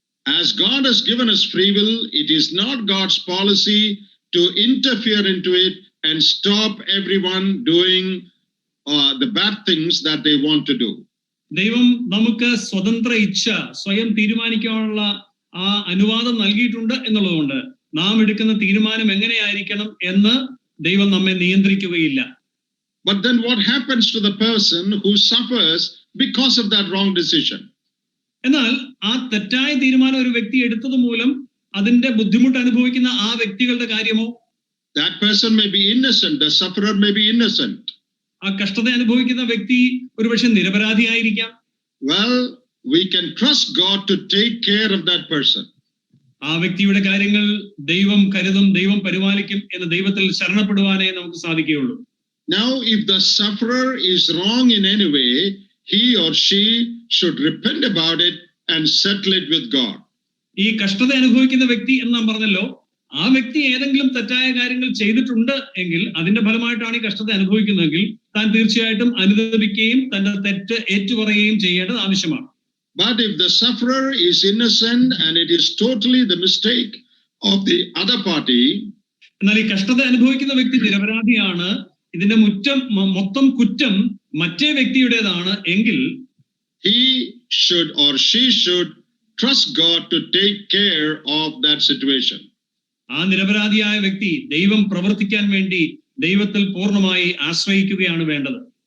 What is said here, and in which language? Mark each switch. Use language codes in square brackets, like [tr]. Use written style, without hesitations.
[en] As God has given us free will, it is not God's policy to interfere into it and stop everyone doing the bad things that they want to do. [ml] ദൈവം നമുക്ക് സ്വതന്ത്ര ഇച്ഛ സ്വയം തീരുമാനിക്കാനുള്ള ആ അനുവാദം നൽകിയിട്ടുണ്ട് എന്നുള്ളതുകൊണ്ട് നാം എടുക്കുന്ന തീരുമാനം എങ്ങനെയായിരിക്കണം എന്ന് ദൈവം നമ്മെ നിയന്ത്രിക്കുകയില്ല. [en] But then what happens to the person who suffers because of that wrong decision? [ml] എന്നാൽ ആ തെറ്റായ തീരുമാനം ഒരു വ്യക്തി എടുത്തത് മൂലം അതിന്റെ ബുദ്ധിമുട്ട് അനുഭവിക്കുന്ന ആ വ്യക്തികളുടെ കാര്യമോ? [en] That person may be innocent, the sufferer may be innocent. [ml] ആ കഷ്ടത അനുഭവിക്കുന്ന വ്യക്തി ഒരുപക്ഷെ നിരപരാധിയായിരിക്കാം. [en] Well, we can trust God to take care of that person. [ml] ആ വ്യക്തിയുടെ കാര്യങ്ങൾ ദൈവം കരുതും, ദൈവം പരിപാലിക്കും എന്ന് ദൈവത്തിൽ ശരണപ്പെടുവാനേ നമുക്ക് സാധിക്കുകയുള്ളൂ. [en] Now, if the sufferer is wrong in any way, he or she should repent about it and settle it with God. [ml] ഈ കഷ്ടത അനുഭവിക്കുന്ന വ്യക്തി എന്ന് നാം പറഞ്ഞല്ലോ, ആ വ്യക്തി ഏതെങ്കിലും തെറ്റായ കാര്യങ്ങൾ ചെയ്തിട്ടുണ്ട് എങ്കിൽ അതിന്റെ ഫലമായിട്ടാണ് ഈ കഷ്ടത അനുഭവിക്കുന്നതെങ്കിൽ താൻ തീർച്ചയായിട്ടും അനുദപിക്കുകയും തന്റെ തെറ്റ് ഏറ്റുപറയുകയും ചെയ്യേണ്ടത് ആവശ്യമാണ്. [en] But if the sufferer is innocent and it is totally the mistake of the other party, [ml] എന്നാൽ ഈ കഷ്ടത അനുഭവിക്കുന്ന വ്യക്തി നിരപരാധിയാണ്, ഇതിന്റെ മൊത്തം കുറ്റം മറ്റേ വ്യക്തിയുടേതാണ് എങ്കിൽ [en] he should or she should trust God to take care of that situation. [ml] ആ നിരപരാധിയായ വ്യക്തി ദൈവം പ്രവർത്തിക്കാൻ വേണ്ടി ദൈവത്തിൽ പൂർണ്ണമായി ആശ്രയിക്കുകയാണ് വേണ്ടത്.